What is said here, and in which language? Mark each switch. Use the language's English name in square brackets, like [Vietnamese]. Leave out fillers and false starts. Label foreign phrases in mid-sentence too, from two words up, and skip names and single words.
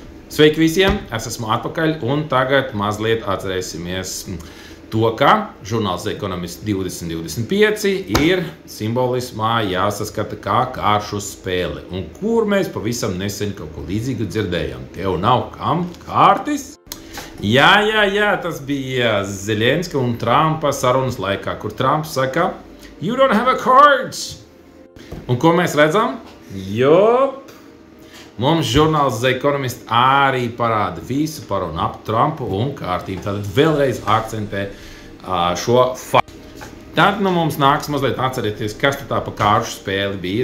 [Latvian] Sveiki visiem, es esmu atpakaļ un tagad mazliet atcerēsimies to, ka žurnāls The Economist 2025 ir simbolismā jāsaskata kā kāršu spēle, un kur mēs pavisam nesen kaut ko līdzīgu dzirdējām. Tev nav kam kārtis? Jā, tas bija Zelenska un Trumpa sarunas laikā, kur Trumps saka, [English] "You don't have a cards!" [Latvian] Un ko mēs redzam? Mums žurnāls The Economist arī parāda visu par un ap Trumpu un kārtību. Tātad vēlreiz akcentē šo faktu. Tad mums nāks mazliet atcerēties, kas tā pa kāršu spēli bija.